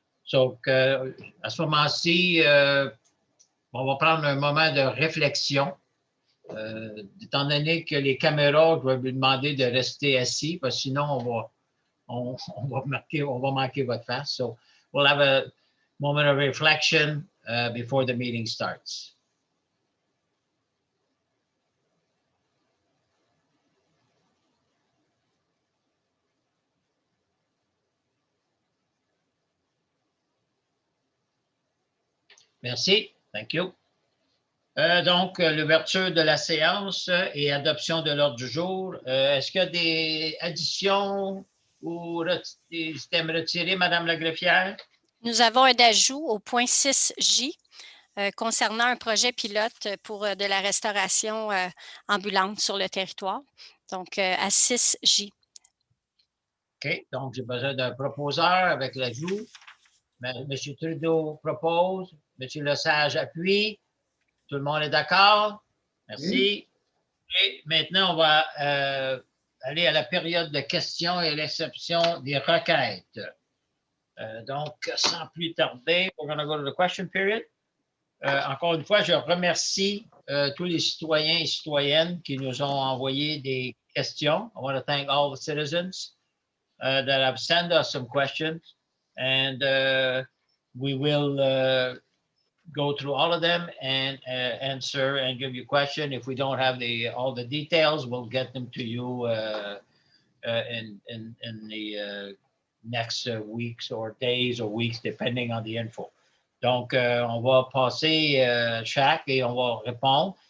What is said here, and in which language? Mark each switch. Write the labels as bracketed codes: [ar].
[fr] Donc, à ce moment-ci, on va prendre un moment de réflexion. Étant donné que les caméras, je vais vous demander de rester assis, parce que sinon, on va manquer votre face. [en] So, we'll have a moment of reflection before the meeting starts. [fr] Merci. [en] Thank you. [fr] Donc, l'ouverture de la séance et adoption de l'ordre du jour. Est-ce qu'il y a des additions ou des thèmes retirés, Madame la greffière? Nous avons un ajout au point 6J concernant un projet pilote pour de la restauration ambulante sur le territoire. Donc, à 6J. OK. Donc, j'ai besoin d'un proposeur avec l'ajout. M. Trudeau propose. M. Lesage appuie. Tout le monde est d'accord? Merci. Oui. Et maintenant, on va aller à la période de questions et réception des requêtes. Donc, sans plus tarder, [en] we're going to go to the question period. [fr] Encore une fois, je remercie tous les citoyens et citoyennes qui nous ont envoyé des questions. [en] I want to thank all the citizens that have sent us some questions. And we will go through all of them and answer and give you a question. If we don't have all the details, we'll get them to you in the next weeks or days or weeks, depending on the info. [fr] Donc, on va passer chaque et on va répondre.